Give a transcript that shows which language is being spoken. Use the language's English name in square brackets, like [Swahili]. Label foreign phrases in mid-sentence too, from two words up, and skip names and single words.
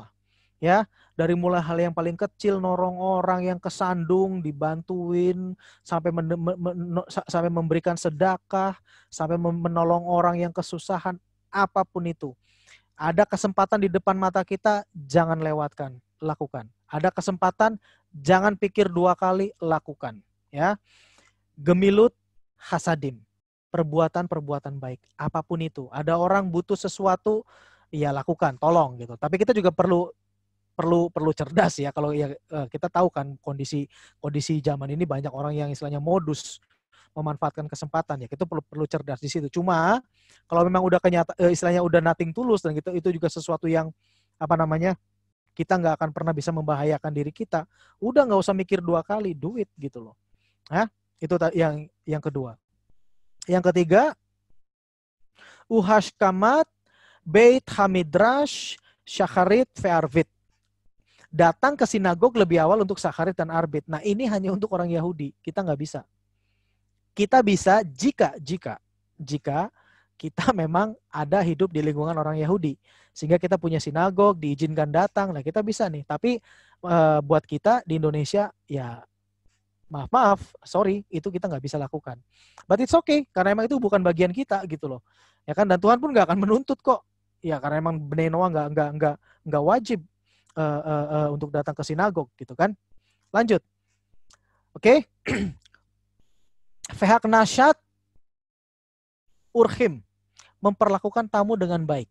[Indonesian] Ya, dari mulai hal yang paling kecil, nolong orang yang kesandung, dibantuin, sampai sampai memberikan sedekah, sampai menolong orang yang kesusahan, apapun itu. Ada kesempatan di depan mata kita, jangan lewatkan, lakukan. Ada kesempatan, jangan pikir dua kali, lakukan. Ya, [Hebrew] gemilut hasadim, [Indonesian] perbuatan-perbuatan baik, apapun itu. Ada orang butuh sesuatu, ya lakukan, tolong gitu. Tapi kita juga perlu cerdas ya. Kalau ya kita tahu kan kondisi zaman ini banyak orang yang istilahnya modus memanfaatkan kesempatan, ya kita perlu cerdas di situ. Cuma kalau memang udah istilahnya udah nothing tulus dan gitu, itu juga sesuatu yang kita nggak akan pernah bisa membahayakan diri kita. Udah nggak usah mikir dua kali, [English] do it [Indonesian] gitu loh. Nah, itu yang kedua. Yang ketiga, [Hebrew] uhashkamat beit hamidrash syacharit ve'arvit. [Indonesian] Datang ke sinagog lebih awal untuk syacharit dan arbit. Nah, ini hanya untuk orang Yahudi. Kita nggak bisa. Kita bisa jika kita memang ada hidup di lingkungan orang Yahudi. Sehingga kita punya sinagog, diizinkan datang. Nah, kita bisa nih. Tapi buat kita di Indonesia, ya maaf, sorry, itu kita nggak bisa lakukan. [English] But it's okay, [Indonesian] karena emang itu bukan bagian kita gitu loh. Ya kan, dan Tuhan pun nggak akan menuntut kok. Ya karena emang Bnei Noah nggak wajib untuk datang ke sinagog gitu kan. Lanjut. Oke. [Hebrew] Vehak nasyat urhim, [Indonesian] memperlakukan tamu dengan baik.